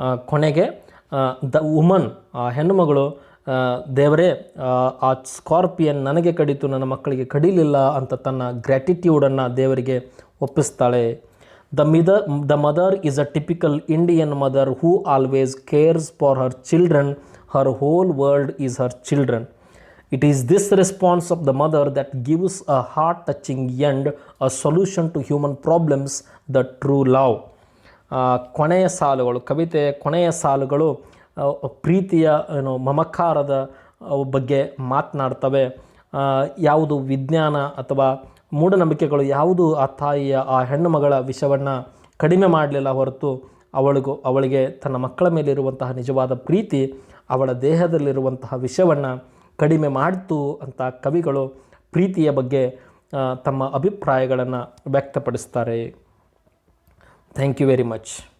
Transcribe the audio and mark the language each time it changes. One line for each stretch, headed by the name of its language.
Kannada: ಕೊನೆಗೆ
English: the woman,
Kannada: ಆ ಹೆಣ್ಣುಮಗಳು, ದೇವರೇ ಆ ಸ್ಕಾರ್ಪಿಯನ್ ನನಗೆ ಕಡಿತು, ನನ್ನ ಮಕ್ಕಳಿಗೆ ಕಡಿಲಿಲ್ಲ ಅಂತ ತನ್ನ ಗ್ರ್ಯಾಟಿಟ್ಯೂಡನ್ನು ದೇವರಿಗೆ ಒಪ್ಪಿಸ್ತಾಳೆ.
English: The mother is a typical Indian mother who always cares for her children. Her whole world is her children. It is this response of the mother that gives a heart-touching end, a solution to human problems, the true love.
Kannada: ಕೊನೆಯ ಸಾಲುಗಳು, ಕವಿತೆಯ ಕೊನೆಯ ಸಾಲುಗಳು ಪ್ರೀತಿಯ ಮಮಕಾರದ ಬಗ್ಗೆ ಮಾತನಾಡ್ತವೆ. ಯಾವುದು ವಿಜ್ಞಾನ ಅಥವಾ ಮೂಢನಂಬಿಕೆಗಳು ಯಾವುದು ಆ ತಾಯಿಯ ಆ ಹೆಣ್ಣು ಮಗಳ ವಿಷವನ್ನು ಕಡಿಮೆ ಮಾಡಲಿಲ್ಲ ಹೊರತು ಅವಳಿಗೆ ತನ್ನ ಮಕ್ಕಳ ಮೇಲಿರುವಂತಹ ನಿಜವಾದ ಪ್ರೀತಿ ಅವಳ ದೇಹದಲ್ಲಿರುವಂತಹ ವಿಷವನ್ನು ಕಡಿಮೆ ಮಾಡಿತು ಅಂತ ಕವಿಗಳು ಪ್ರೀತಿಯ ಬಗ್ಗೆ ತಮ್ಮ ಅಭಿಪ್ರಾಯಗಳನ್ನು ವ್ಯಕ್ತಪಡಿಸ್ತಾರೆ.
English: Thank you very much.